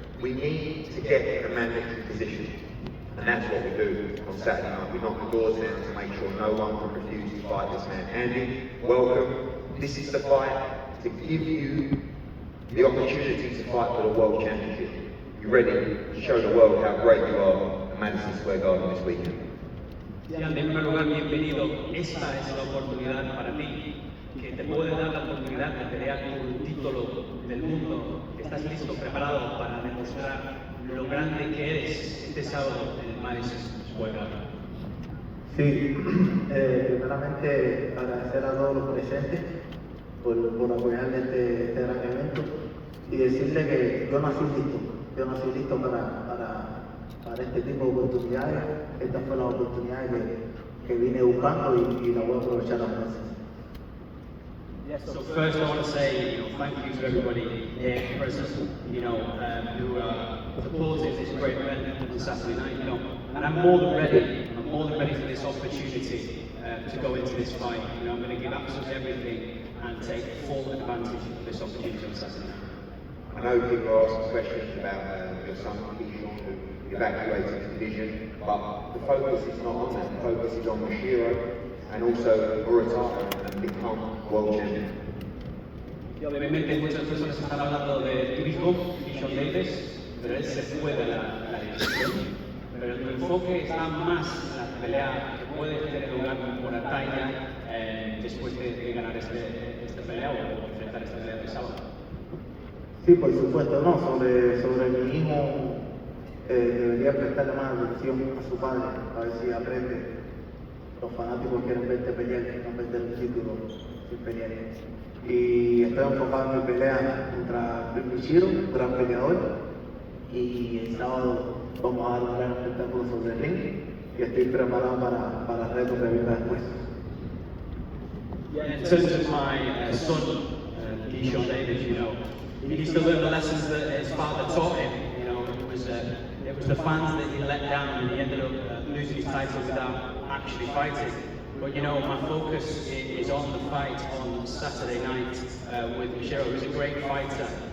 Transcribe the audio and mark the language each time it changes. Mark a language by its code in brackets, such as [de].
[en] We need to get a mandatory position. And that's what we do on Saturday night. We knock the doors down to make sure no one can refuse to fight this man. Andy, welcome. This is the fight to give you the opportunity to fight for the World Championship. You ready to show the world how great you are at Madison Square Garden this weekend? [es] En primer lugar, bienvenido. Esta es la oportunidad para ti, que te puede dar la oportunidad de pelear por un título del mundo. ¿Estás listo, preparado para demostrar lo grande que eres este sábado en Madison Square Garden? Sí, primeramente agradecer a todos los presentes por apoyar este gran evento y decirle que yo nací listo para este tipo de oportunidades. Esta fue la oportunidad que vine buscando y la voy a aprovechar las veces. [en] So first I want to say, thank you to everybody here present, who are supporting this great event on Saturday night, and I'm more than ready for this opportunity to go into this fight. I'm going to give absolutely everything and take full advantage of this opportunity on Saturday night. I know people are asking questions about your son Keyshawn who evacuated the division, but the focus is not on that. The focus is on Mashiro and also Murataya and become world champion. [es] Y obviamente muchas personas están hablando de tu hijo, Keyshawn Davis, pero él se fue de la división. Pero el enfoque está más en la pelea que puede tener lugar con Murataya después de ganar esta pelea o enfrentar esta pelea de sábado. Sí, por supuesto, no, sobre mi hijo debería prestarle más atención a su padre, a ver si aprende. Los fanáticos quieren verte pelear, no perder un título sin pelear. Y estoy enfocado en mi pelea contra Richardson, un gran peleador, y el sábado vamos a dar un gran espectáculo sobre el ring y estoy preparado para el reto que viene después. [en] In terms of my son, Keyshawn Davis, he needs to learn the lessons that his father taught him. It was the fans that he let down and he ended up losing his title without actually fighting. But you know, my focus is on the fight on Saturday night with Michiro, who's a great fighter.